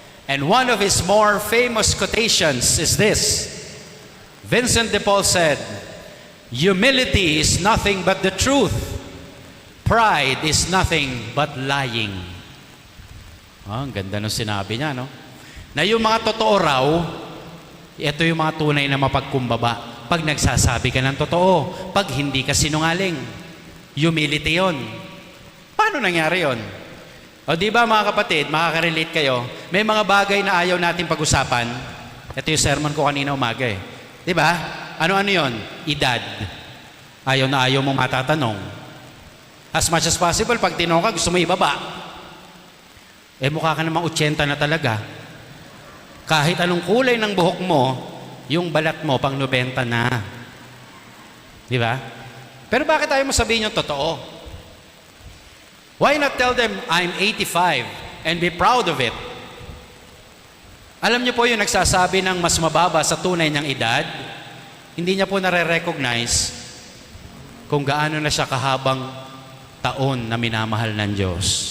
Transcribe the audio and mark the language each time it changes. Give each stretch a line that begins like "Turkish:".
English: And one of his more famous quotations is this. Vincent de Paul said, "Humility is nothing but the truth. Pride is nothing but lying."
Filipino: Ang ganda nung sinabi niya, no? Na yung mga totoo raw, ito yung mga tunay na mapagkumbaba. Pag nagsasabi ka ng totoo, pag hindi ka sinungaling. Humility yon. Paano nangyari yon? O di ba mga kapatid, makaka-relate kayo, may mga bagay na ayaw natin pag-usapan. Ito yung sermon ko kanina umaga Di ba? Ano yon? Edad. Ayaw na ayaw mong matatanong.
English: As much as possible,
Filipino: pag tinanong ka, gusto mo ibaba. Eh mukha ka namang 80 na talaga. Kahit anong kulay ng buhok mo, yung balat mo pang 90 na. Di ba? Pero bakit tayo mo sabihin yung totoo?
English: Why not tell them, I'm 85 and be proud of it?
Filipino: Alam niyo po yung nagsasabi ng mas mababa sa tunay niyang edad, hindi niya po nare-recognize kung gaano na siya kahabang taon na minamahal ng Diyos.